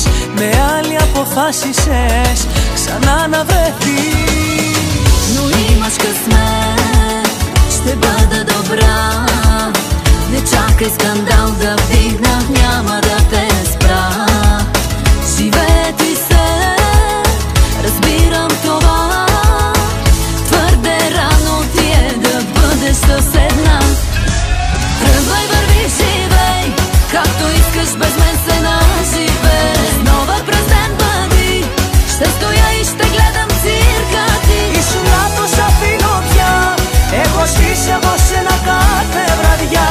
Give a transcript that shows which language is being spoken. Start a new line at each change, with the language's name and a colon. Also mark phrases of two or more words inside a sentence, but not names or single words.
Greek: Με άλλη αποφάσισες ξανά να βρεθείς.
Bulgarian: Но имаш късмет, ще бъда добра. Не чакай скандал да вдигна, няма да те спра. Живее ти се, разбирам това. Твърде рано ти е да бъдеш съседна. Тръгвай, върви, живей, както искаш без мен се наживей. Нова през ден бъди, ще стоя и ще гледам цирка ти.
Greek: Ήσουν λάθος, αφήνω πια. Έχω σβήσει από σένα κάθε βραδιά.